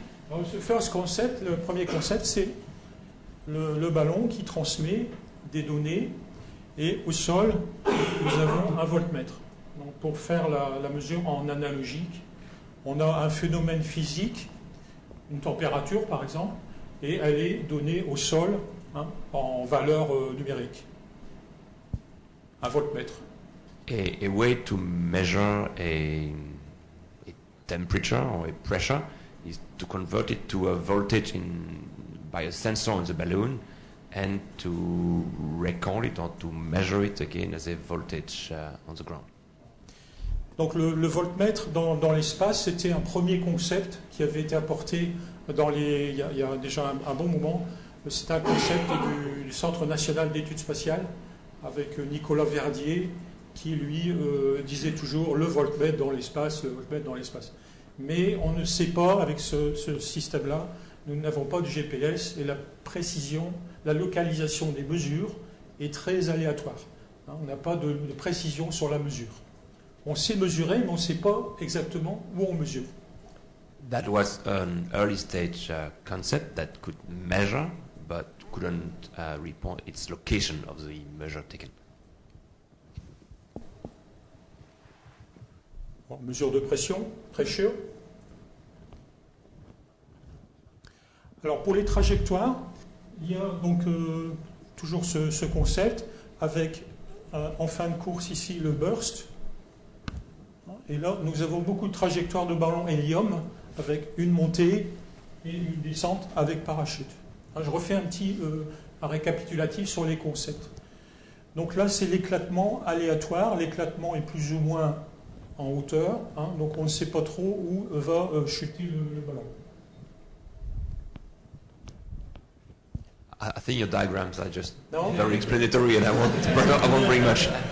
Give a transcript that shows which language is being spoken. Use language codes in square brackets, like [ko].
[fr] Le premier concept, c'est le ballon qui transmet des données et au sol, nous avons un voltmètre. Donc, pour faire la mesure en analogique, on a un phénomène physique, une température par exemple, et elle est donnée au sol en valeur numérique. Un voltmètre. [en] A way to measure a temperature or a pressure is to convert it to a voltage by a sensor in the balloon and to record it or to measure it again as a voltage on the ground. [fr] Donc le voltmètre dans l'espace, c'était un premier concept qui avait été apporté il y a déjà un bon moment. C'est un concept du Centre national d'études spatiales avec Nicolas Verdier qui lui disait toujours le voltmètre dans l'espace, le voltmètre dans l'espace. Mais on ne sait pas, avec ce système-là, nous n'avons pas de GPS et la précision, la localisation des mesures est très aléatoire. On n'a pas de précision sur la mesure. On sait mesurer, mais on ne sait pas exactement où on mesure. [en] That was an early stage concept that could measure, but couldn't report its location of the measure taken. [fr] Mesure de pression, pressure. Alors pour les trajectoires, il y a donc toujours ce concept avec en fin de course ici le burst. Et là nous avons beaucoup de trajectoires de ballon hélium avec une montée et une descente avec parachute. Je refais un récapitulatif sur les concepts. Donc là c'est l'éclatement aléatoire, l'éclatement est plus ou moins en hauteur, donc on ne sait pas trop où va chuter le ballon. [en] I think your diagrams are just very explanatory and I won't bring much.